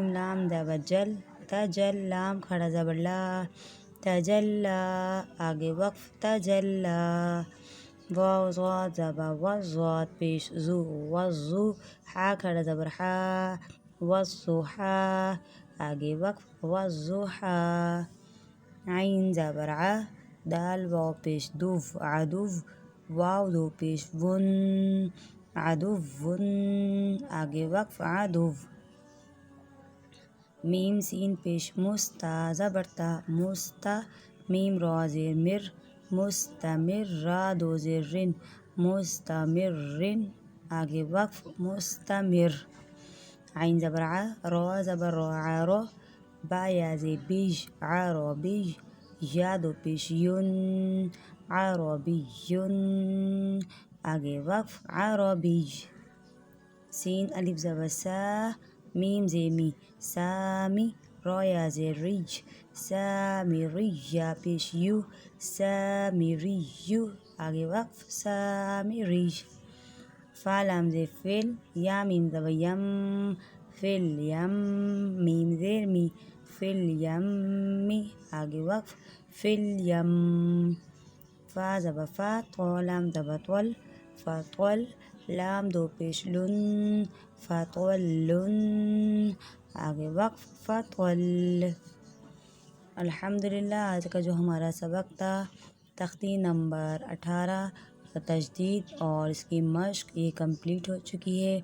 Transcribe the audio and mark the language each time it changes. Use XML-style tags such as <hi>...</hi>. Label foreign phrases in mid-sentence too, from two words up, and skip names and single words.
<ur>لام زبر جل تجل لام کھڑا زبر لا تجلا آگے وقف تجلا واو ضاد زبر وضاد پیش زو وضو حا کھڑا زبر حا والضحا آگے وقف والضحا عین زبر ع دال واو پیش دوف عدو واو دو پیش ون عدو ون آگے وقف عدو میم سین پیش مستا زبر تا مستا میم را زیر مر مستمر را دو زیر رن مستمرن آگے وقف مستمر عین زبر ع را زبر را عرا با یا زیر بیج عربی یا دو پیش یون عربیون آگے وقف عربی سین الف زبر سا میم زیر می سامی را یا زیر ریج سامی ریجا پیش یو سامی ریجو آگے وقف سامی ریج فا لام زیر فل یا میم زبر یم فل یم میم زیر می فل یم می آگے وقف فل یم فا زبر فا طول لام زبر طول فطول لام دو پیش لن فطولن آگے وقف فطول الحمدللہ آج کا جو ہمارا سبق تھا تختی نمبر 18 تجدید اور اس کی مشق یہ کمپلیٹ ہو چکی ہے۔</ur>